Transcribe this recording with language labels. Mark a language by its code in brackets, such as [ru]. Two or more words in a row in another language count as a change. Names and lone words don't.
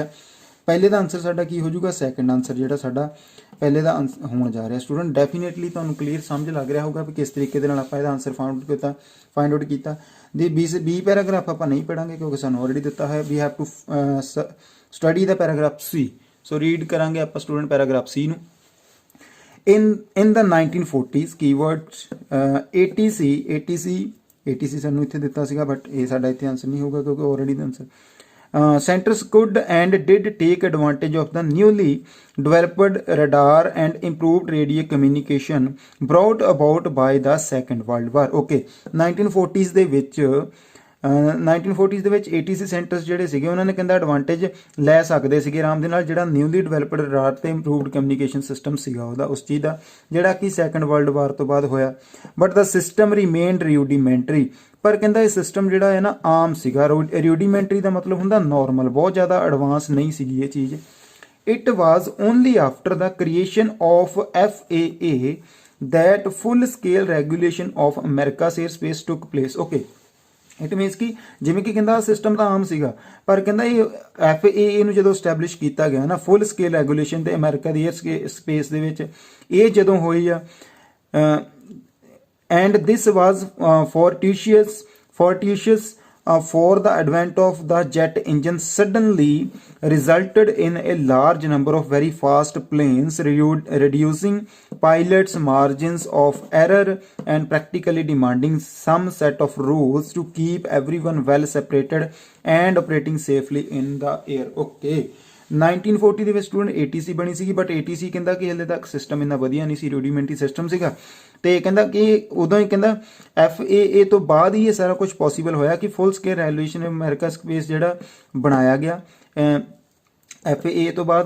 [pa] ਪਹਿਲੇ ਦਾ ਆਨਸਰ ਸਾਡਾ ਕੀ ਹੋ ਜਾਊਗਾ, [en] second answer [pa] ਜਿਹੜਾ ਸਾਡਾ ਪਹਿਲੇ ਦਾ ਹੋਣ ਜਾ ਰਿਹਾ। [en] student definitely [pa] ਤੁਹਾਨੂੰ ਕਲੀਅਰ ਸਮਝ ਲੱਗ ਰਿਹਾ ਹੋਊਗਾ ਵੀ ਕਿਸ ਤਰੀਕੇ ਦੇ ਨਾਲ ਆਪਾਂ ਇਹਦਾ [en] answer find out [pa] ਕੀਤਾ। [en] the B paragraph [pa] ਆਪਾਂ ਨਹੀਂ ਪੜਾਂਗੇ ਕਿਉਂਕਿ ਸਾਨੂੰ ਆਲਰੇਡੀ ਦਿੱਤਾ ਹੈ। [en] We have to study the paragraph C. So read [pa] ਕਰਾਂਗੇ ਆਪਾਂ [en] student paragraph C ਨੂੰ। In the 1940s keyword ATC [pa] ਸਾਨੂੰ ਇੱਥੇ ਦਿੱਤਾ ਸੀਗਾ, ਬਟ ਇਹ ਸਾਡਾ ਇੱਥੇ ਆਨਸਰ ਨਹੀਂ ਹੋਊਗਾ ਕਿਉਂਕਿ ਆਲਰੇਡੀ ਦਾ ਆਨਸਰ। [en] Centers could and did take advantage of the newly developed radar and improved radio communication brought about by the Second World War. [pa] Okay, 1940s ਦੇ ਵਿੱਚ [en] ATC centers [pa] ਜਿਹੜੇ ਸੀਗੇ ਉਹਨਾਂ ਨੇ ਕਹਿੰਦਾ ਐਡਵਾਂਟੇਜ ਲੈ ਸਕਦੇ ਸੀਗੇ ਆਰਾਮ ਦੇ ਨਾਲ, ਜਿਹੜਾ [en] newly developed radar [pa] ਤੇ [en] improved communication system [pa] ਸੀਗਾ ਉਹਦਾ, ਉਸ ਚੀਜ਼ ਦਾ ਜਿਹੜਾ ਕਿ [en] second world war [pa] ਤੋਂ ਬਾਅਦ ਹੋਇਆ। [en] but the system remained rudimentary, [pa] ਪਰ ਕਹਿੰਦਾ ਇਹ ਸਿਸਟਮ ਜਿਹੜਾ ਹੈ ਨਾ ਆਮ ਸੀਗਾ। ਰਿਊਡੀਮੈਂਟਰੀ ਦਾ ਮਤਲਬ ਹੁੰਦਾ ਨਾਰਮਲ, ਬਹੁਤ ਜ਼ਿਆਦਾ ਐਡਵਾਂਸ ਨਹੀਂ ਸੀਗੀ ਇਹ ਚੀਜ਼। [en] It was only after the creation of FAA that full scale regulation of America's airspace took place. [pa] Okay, [en] it means [pa] ਕਿ ਜਿਵੇਂ ਕਿ ਕਹਿੰਦਾ ਸਿਸਟਮ ਤਾਂ ਆਮ ਸੀਗਾ, ਪਰ ਕਹਿੰਦਾ ਇਹ FAA ਨੂੰ ਜਦੋਂ ਸਟੈਬਲਿਸ਼ ਕੀਤਾ ਗਿਆ ਨਾ, [en] full scale regulation [pa] ਤੇ ਅਮਰੀਕਾ ਦੀ [en] air space [pa] ਦੇ ਵਿੱਚ ਇਹ ਜਦੋਂ ਹੋਈ ਆ, [en] And this was fortuitous for the advent of the jet engine suddenly resulted in a large number of very fast planes, reducing pilots' margins of error and practically demanding some set of rules to keep everyone well separated and operating safely in the air. [pa] Okay, 1940 ਦੇ ਵਿੱਚ ਸਟੂਡੈਂਟ ATC ਬਣੀ ਸੀਗੀ, ਬਟ ATC ਕਹਿੰਦਾ ਕਿ ਹਲੇ ਤੱਕ ਸਿਸਟਮ ਇੰਨਾ ਵਧੀਆ ਨਹੀਂ ਸੀ, [en] rudimentary system [pa] ਸੀਗਾ, ਤੇ ਕਹਿੰਦਾ ਕਿ ਉਦੋਂ ਹੀ ਕਹਿੰਦਾ FAA ਤੋਂ ਬਾਅਦ ਹੀ ਇਹ ਸਾਰਾ ਕੁਝ ਪੋਸੀਬਲ ਹੋਇਆ ਕਿ [en] full scale regulation [pa] ਅਮਰੀਕਾ ਸਪੇਸ ਜਿਹੜਾ ਬਣਾਇਆ ਗਿਆ FAA ਤੋਂ ਬਾਅਦ।